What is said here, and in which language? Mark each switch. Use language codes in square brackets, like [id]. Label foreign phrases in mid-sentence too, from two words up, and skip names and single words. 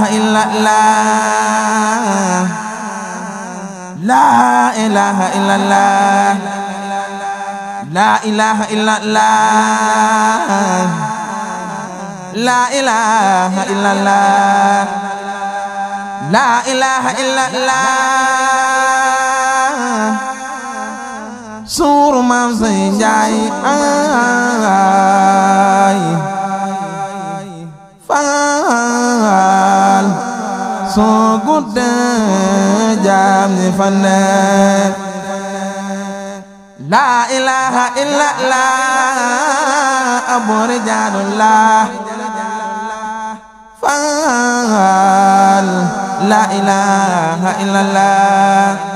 [ar] إلا الله لا إله إلا الله لا إله إلا الله لا إله إلا الله لا إله إلا الله [wo] suuru maam Sey Njaay ay faal soo guddee jaam ñi fane [ar] لا إله إلا الله أبو رجال الله faal لا إله إلا الله